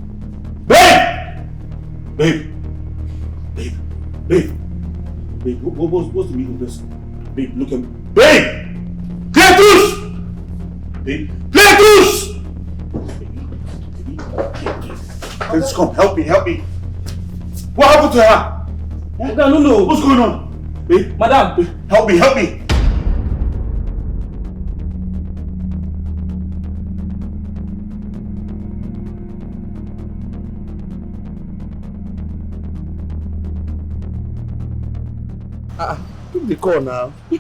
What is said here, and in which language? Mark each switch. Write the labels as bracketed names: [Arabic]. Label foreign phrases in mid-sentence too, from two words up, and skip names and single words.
[English] Babe! Babe! Babe! Babe! Babe, what's the meaning of this? Babe, look at me. Babe! Cletus! Babe! Cletus! Cletus, come, help me. What happened to her? No. What's going on? Babe, Madam, babe, help me. Pick the call now.